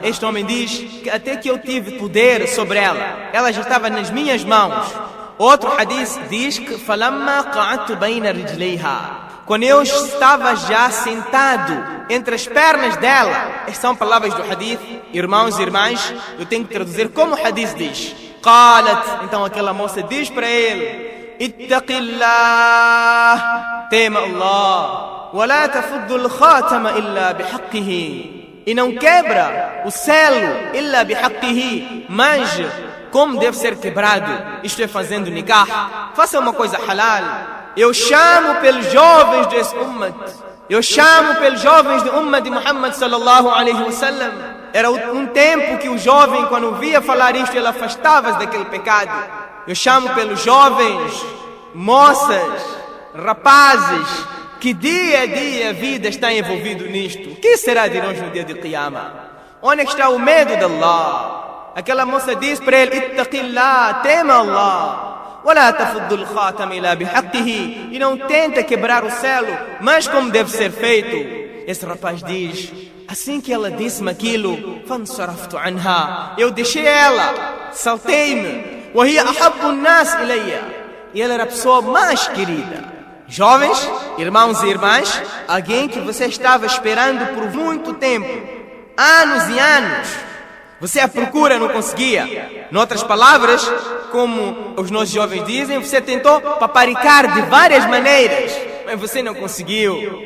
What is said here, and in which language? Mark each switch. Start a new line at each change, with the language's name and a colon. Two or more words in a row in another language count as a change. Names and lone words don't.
Portuguese: Este homem diz que até que eu tive poder sobre ela, ela já estava nas minhas mãos. Outro hadith diz que
Arabic: فلما قعدت بين رجليها.
Portuguese: Quando eu estava já sentado entre as pernas dela. Estas são palavras do hadith. Irmãos e irmãs, eu tenho que traduzir como o hadith diz. قالت, então aquela moça diz para ele,
Arabic: اتق الله,
Portuguese: tema Allah,
Arabic: ولا تفض الخاتم إلا بحقه.
Portuguese: E não quebra o selo
Arabic: إلا بحقه,
Portuguese: mas como deve ser quebrado, isto é fazendo nikah. Faça uma coisa halal. Eu chamo pelos jovens desse ummat. Eu chamo pelos jovens do ummat de Muhammad
Arabic: صلى الله عليه وسلم.
Portuguese: Era um tempo que o jovem, quando via falar isto, ele afastava-se daquele pecado. Eu chamo pelos jovens, moças, rapazes, que dia a dia a vida está envolvido nisto. O que será de nós no dia de Qiyamah? Onde está o medo de Allah? Aquela moça diz para ele, ittaqillah, tema Allah.
Arabic: ولا تفض الخاتم إلا بحقه.
Portuguese: E não tenta quebrar o selo, mas como deve ser feito. Esse rapaz diz, assim que ela disse-me aquilo,
Arabic: فانصرفت عنها.
Portuguese: Eu deixei ela, saltei-me.
Arabic: وهي أحب الناس إلي.
Portuguese: E ela era a pessoa mais querida. Jovens, irmãos e irmãs, alguém que você estava esperando por muito tempo, anos e anos. Você a procura, não conseguia. Em outras palavras, como os nossos jovens dizem, você tentou paparicar de várias maneiras, mas você não conseguiu.